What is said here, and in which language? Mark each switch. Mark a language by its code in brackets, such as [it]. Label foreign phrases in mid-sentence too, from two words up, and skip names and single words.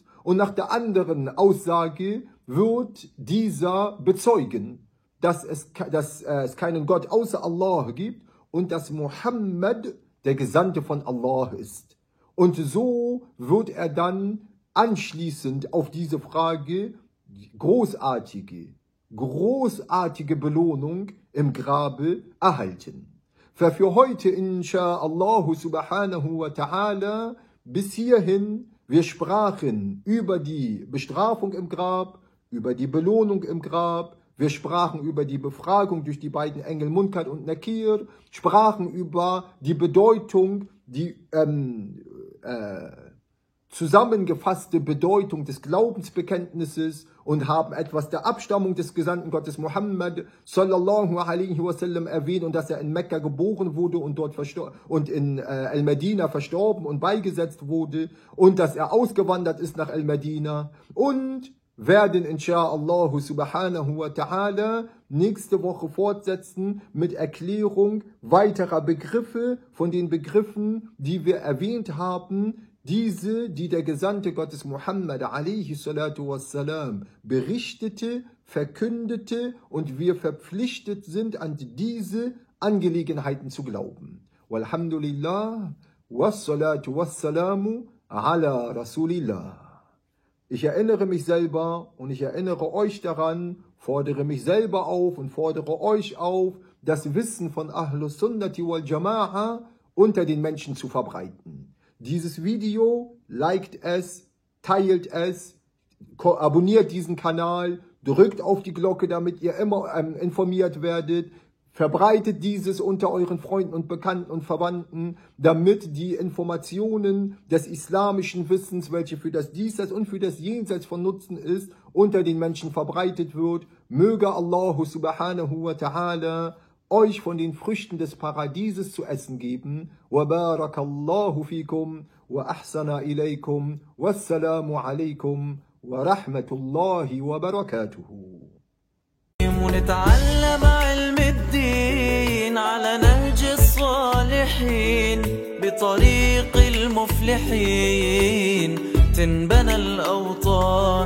[de] Und nach der anderen Aussage wird dieser bezeugen, dass es keinen Gott außer Allah gibt und dass Mohammed der Gesandte von Allah ist. Und so wird er dann anschließend auf diese Frage großartige Belohnung im Grabe erhalten. Für heute, [ar] إن شاء الله سبحانه وتعالى, [de] bis hierhin, wir sprachen über die Bestrafung im Grab, über die Belohnung im Grab, wir sprachen über die Befragung durch die beiden Engel Munkar und Nakir, sprachen über die Bedeutung, die zusammengefasste Bedeutung des Glaubensbekenntnisses und haben etwas der Abstammung des Gesandten Gottes Mohammed [ar] صلى الله عليه وسلم [de] erwähnt und dass er in Mekka geboren wurde und dort und in Al-Medina verstorben und beigesetzt wurde und dass er ausgewandert ist nach Al-Medina und werden [ar] إن شاء الله سبحانه وتعالى [de] nächste Woche fortsetzen mit Erklärung weiterer Begriffe von den Begriffen, die wir erwähnt haben, diese, die der Gesandte Gottes Muhammad [ar] عليه الصلاة والسلام [de] berichtete, verkündete und wir verpflichtet sind, an diese Angelegenheiten zu glauben. [ar] والحمد لله، والصلاة والسلام على رسول الله. [de] Ich erinnere mich selber und ich erinnere euch daran, fordere mich selber auf und fordere euch auf, das Wissen von [ar] أهل السنة والجماعة [de] unter den Menschen zu verbreiten. Dieses Video, liked es, teilt es, abonniert diesen Kanal, drückt auf die Glocke, damit ihr immer informiert werdet. Verbreitet dieses unter euren Freunden und Bekannten und Verwandten, damit die Informationen des islamischen Wissens, welche für das Diesseits und für das Jenseits von Nutzen ist, unter den Menschen verbreitet wird. Möge Allah [ar] سبحانه وتعالى [de] euch von den Früchten des Paradieses zu essen geben. [ar] وبارك الله فيكم وأحسن إليكم. والسلام عليكم ورحمة الله وبركاته. ونتعلم علم الدين على نهج الصالحين بطريق المفلحين تنبنى الأوطان.